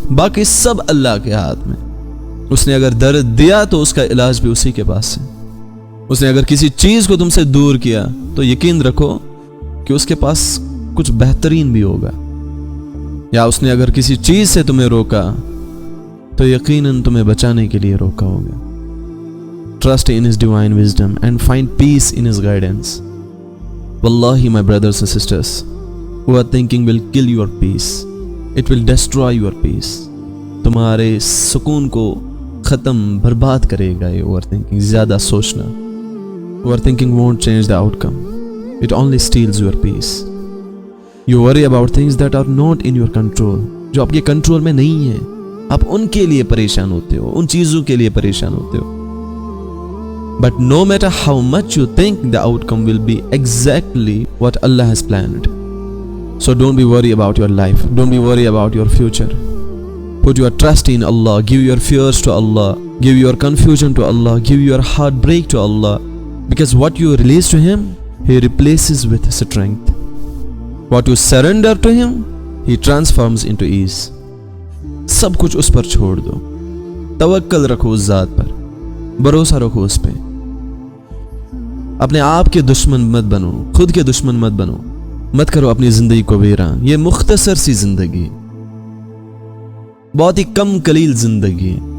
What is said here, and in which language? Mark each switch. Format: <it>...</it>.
<hi>बाकी सब अल्लाह के हाथ में। उसने अगर दर्द दिया तो उसका इलाज भी उसी के पास है। उसने अगर किसी चीज को तुमसे दूर किया तो यकीन रखो कि उसके पास कुछ बेहतरीन भी होगा। या उसने अगर किसी चीज से तुम्हें रोका तो यकीनन तुम्हें बचाने के लिए रोका होगा।</hi> <en>Trust in His divine wisdom and find peace in His guidance. Wallahi, my brothers and sisters, overthinking will kill your peace. It will destroy your peace.</en> <hi>तुम्हारे सुकून को ख़त्म बर्बाद करेगा ये ओवर थिंकिंग, ज़्यादा सोचना।</hi> <en>Over thinking won't change the outcome, it only steals your peace. You worry about things that are not in your control,</en> <hi>जो आपके कंट्रोल में नहीं है, आप उनके लिए परेशान होते हो, उन चीज़ों के लिए परेशान होते हो।</hi> <en>But no matter how much you think, the outcome will be exactly what Allah has planned. So don't be worried about your life. Don't be worried about your future. Put your trust in Allah. Give your fears to Allah. Give your confusion to Allah. Give your heartbreak to Allah. Because what you release to Him, He replaces with strength. What you surrender to Him, He transforms into ease.</en> <hi>सब कुछ उस पर छोड़ दो। तवक्कल रखो उस ज़ात पर, भरोसा रखो उस पे। अपने आप के दुश्मन मत बनो, खुद के दुश्मन मत बनो, मत करो अपनी जिंदगी को वीरान। ये मुख्तसर सी जिंदगी, बहुत ही कम कलील जिंदगी।</hi>